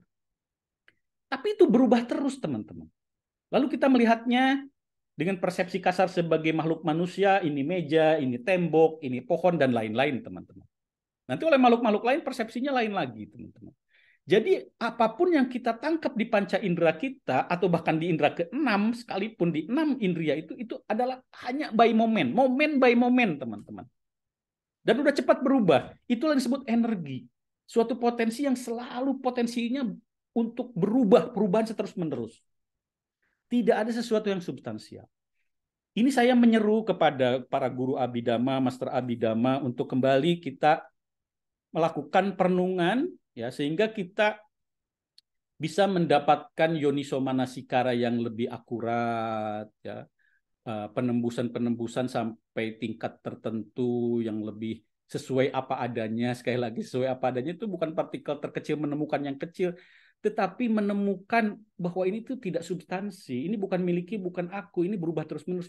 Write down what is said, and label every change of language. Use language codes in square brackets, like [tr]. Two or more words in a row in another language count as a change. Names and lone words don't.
[id] Tapi itu berubah terus, teman-teman. Lalu kita melihatnya dengan persepsi kasar sebagai makhluk manusia, ini meja, ini tembok, ini pohon, dan lain-lain, teman-teman. Nanti oleh makhluk-makhluk lain persepsinya lain lagi, teman-teman. Jadi apapun yang kita tangkap di panca indera kita atau bahkan di indera keenam, sekalipun di 6 indera itu adalah hanya [en] by moment by moment, [id] teman-teman. Dan udah cepat berubah. Itulah yang disebut energi. Suatu potensi yang selalu potensinya untuk berubah, perubahan terus-menerus. Tidak ada sesuatu yang substansial. Ini saya menyeru kepada para guru Abhidhamma, Master Abhidhamma untuk kembali kita melakukan perenungan ya sehingga kita bisa mendapatkan [pi] yoniso manasikara [id] yang lebih akurat ya, penembusan-penembusan sampai tingkat tertentu yang lebih sesuai apa adanya. Sekali lagi, sesuai apa adanya itu bukan partikel terkecil menemukan yang kecil, tetapi menemukan bahwa ini tuh tidak substansi, ini bukan miliki, bukan aku, ini berubah terus-menerus.